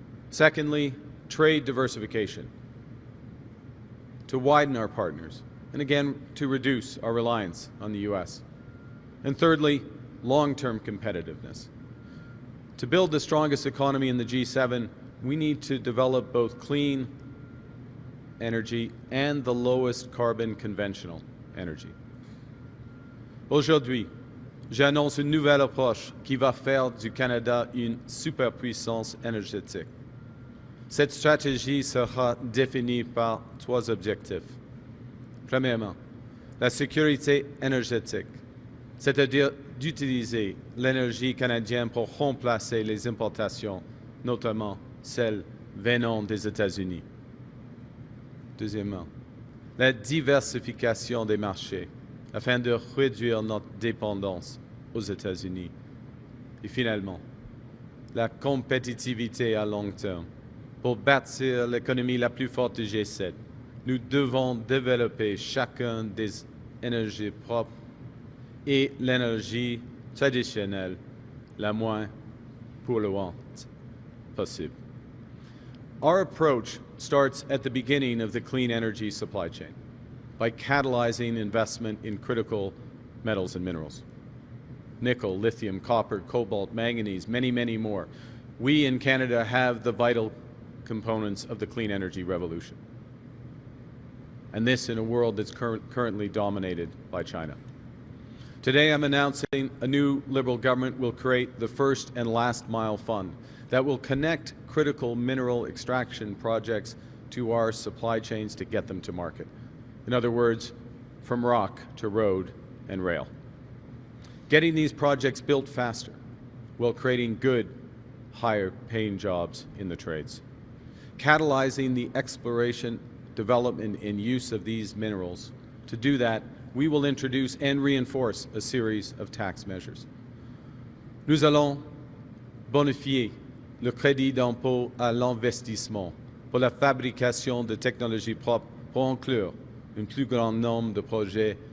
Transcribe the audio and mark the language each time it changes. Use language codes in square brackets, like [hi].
[en] Secondly, trade diversification, to widen our partners, and again, to reduce our reliance on the U.S. And thirdly, long-term competitiveness. To build the strongest economy in the G7, we need to develop both clean energy and the lowest carbon conventional energy. [fr] Aujourd'hui, j'annonce une nouvelle approche qui va faire du Canada une superpuissance énergétique. Cette stratégie sera définie par trois objectifs. Premièrement, la sécurité énergétique, c'est-à-dire d'utiliser l'énergie canadienne pour remplacer les importations, notamment celles venant des États-Unis. Deuxièmement, la diversification des marchés afin de réduire notre dépendance aux États-Unis. Et finalement, la compétitivité à long terme. Pour bâtir l'économie la plus forte du G7, nous devons développer chacun des énergies propres et l'énergie traditionnelle la moins polluante possible. [en] Our approach starts at the beginning of the clean energy supply chain by catalyzing investment in critical metals and minerals. Nickel, lithium, copper, cobalt, manganese, many, many more. We in Canada have the vital components of the clean energy revolution. And this in a world that's currently dominated by China. Today I'm announcing a new Liberal government will create the first and last mile fund that will connect critical mineral extraction projects to our supply chains to get them to market. In other words, from rock to road and rail. Getting these projects built faster while creating good, higher paying jobs in the trades. Catalyzing the exploration, development, and use of these minerals. To do that, we will introduce and reinforce a series of tax measures. [fr] Nous allons bonifier le crédit d'impôt à l'investissement pour la fabrication de technologies propres pour inclure un plus grand nombre de projets